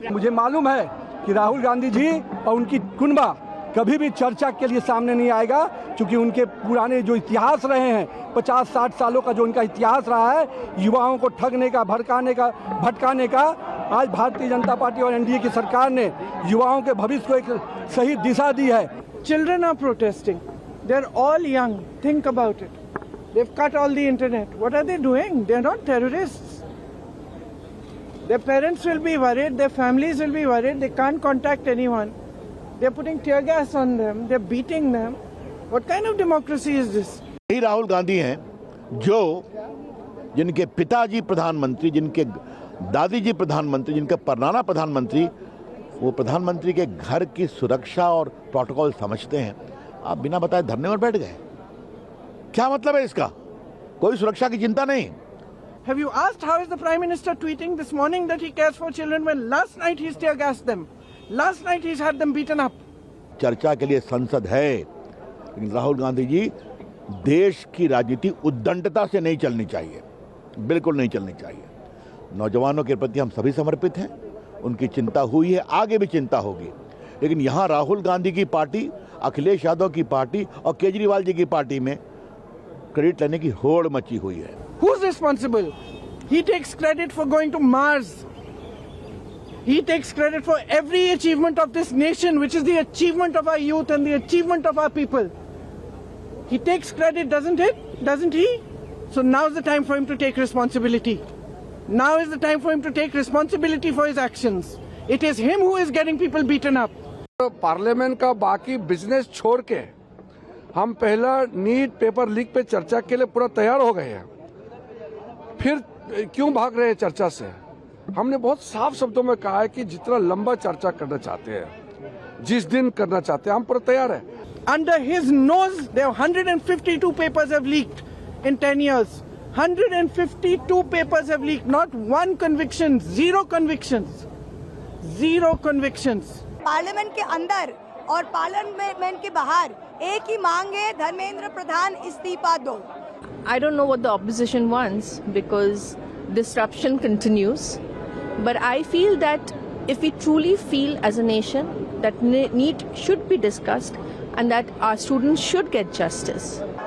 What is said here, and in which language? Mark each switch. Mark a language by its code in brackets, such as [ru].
[hi] मुझे मालूम है कि राहुल गांधी जी और उनकी कुनबा कभी भी चर्चा के लिए सामने नहीं आएगा, क्योंकि उनके पुराने जो इतिहास रहे हैं, 50-60 सालों का जो उनका इतिहास रहा है, युवाओं को ठगने का, भटकाने का, आज भारतीय जनता पार्टी और एनडीए की सरकार ने युवाओं के भविष्य को एक सही दिशा दी है। [en] Children are protesting. They're all young. Think about it. They've cut all the internet. What are they doing? They're not terrorists. Their parents will be worried. Their families will be worried. They can't contact anyone. They're putting tear gas on them. They're beating them. What kind of democracy is this? [hi] यही राहुल गांधी हैं जो जिनके पिताजी प्रधानमंत्री, जिनके दादी जी प्रधानमंत्री, जिनके परनाना प्रधानमंत्री, वो प्रधानमंत्री के घर की सुरक्षा और प्रोटोकॉल समझते हैं। आप बिना बताए धरने पर बैठ गए, क्या मतलब है इसका? कोई सुरक्षा की चिंता नहीं। [en] Have you asked how is the Prime Minister tweeting this morning that he cares for children when last night he's tear gassed them? Last night he's had them beaten up. [hi] चर्चा के लिए संसद है, लेकिन राहुल गांधी जी, देश की राजनीति उद्दंडता से नहीं चलनी चाहिए, बिल्कुल नहीं चलनी चाहिए। नौजवानों के प्रति हम सभी समर्पित हैं, उनकी चिंता हुई है, आगे भी चिंता होगी, लेकिन यहाँ राहुल गांधी की पार्टी, अखिलेश यादव की पार्टी और केजरीवाल जी की पार्टी में क्रेडिट लेने की होड़ मची हुई है। [en] Who's responsible? He takes credit for going to Mars. He takes credit for every achievement of this nation, which is the achievement of our youth and the achievement of our people. He takes credit, doesn't he? So now's the time for him to take responsibility. Now is the time for him to take responsibility for his actions. It is him who is getting people beaten up. [hi] Parliament का बाकी business छोड़ के हम पहला NEET paper leak पे चर्चा के लिए पूरा तैयार हो गए हैं। फिर क्यों भाग रहे हैं चर्चा से? हमने बहुत साफ शब्दों में कहा है कि जितना लंबा चर्चा करना चाहते हैं, जिस दिन करना चाहते हैं, हम पूरा तैयार है। [en] Under his nose, there 152 papers have leaked in 10 years. 152 papers have leaked. Not one conviction, zero convictions. Zero convictions. [hi] Parliament के अंदर और पार्लियामेंट के बाहर एक ही मांग है, धर्मेंद्र प्रधान इस्तीफा दो। [en] I don't know what the opposition wants because disruption continues. But I feel that if we truly feel as a nation that NEET should be discussed and that our students should get justice.